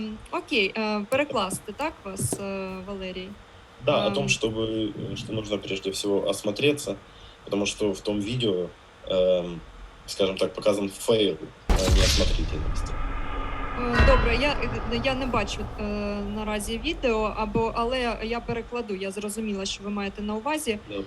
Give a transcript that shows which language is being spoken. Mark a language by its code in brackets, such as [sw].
[uk] Окей, перекласти, так, вас, Валерій? [ru] Да, о том, что нужно прежде всего осмотреться, потому что в том видео, скажем так, показан фейл неосмотрительности. [uk] Добре, я не бачу наразі відео, але я перекладу, я зрозуміла, що ви маєте на увазі.